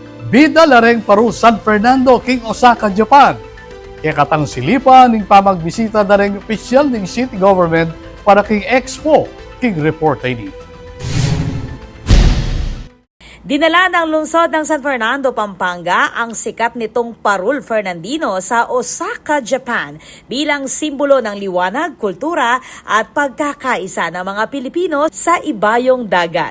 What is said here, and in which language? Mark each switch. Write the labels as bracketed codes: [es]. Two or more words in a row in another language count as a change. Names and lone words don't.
[pam] Bida lareng paru San Fernando king Osaka, Japan. Ikatang silipan ning pamagbisita dareng opisyal ning city government para king Expo king report ini. [tl] Dinala ng lungsod ng San Fernando, Pampanga ang sikat nitong Parul Fernandino sa Osaka, Japan bilang simbolo ng liwanag, kultura at pagkakaisa ng mga Pilipino sa ibayong dagat.